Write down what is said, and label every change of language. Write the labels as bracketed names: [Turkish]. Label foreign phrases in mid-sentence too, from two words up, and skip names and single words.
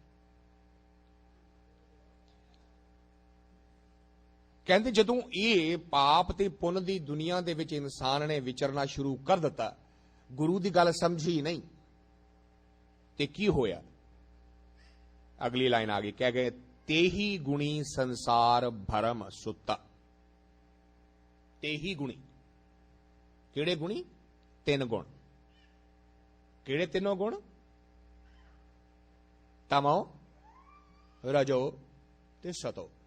[Punjabi] ਕਹਿੰਦੇ ਜਦੋਂ ਇਹ ਪਾਪ ਤੇ ਪੁੰਨ ਦੀ ਦੁਨੀਆ ਦੇ ਵਿੱਚ ਇਨਸਾਨ ਨੇ ਵਿਚਰਨਾ ਸ਼ੁਰੂ ਕਰ ਦਿੱਤਾ, ਗੁਰੂ ਦੀ ਗੱਲ ਸਮਝੀ ਨਹੀਂ, ਤੇ ਕੀ ਹੋਇਆ? ਅਗਲੀ ਲਾਈਨ ਆ ਗਈ, ਕਹਿ ਗਏ ਤੇਹੀ ਗੁਣੀ ਸੰਸਾਰ ਭਰਮ ਸੁੱਤਾ। ਤੇਹੀ ਗੁਣੀ, ਕਿਹੜੇ ਗੁਣੀ? ਤੀਨ ਗੁਣ। ਕਿਹੜੇ ਤੀਨੋਂ ਗੁਣ? ਤਮੋ ਰਜੋ ਤੇ ਸਤੋ।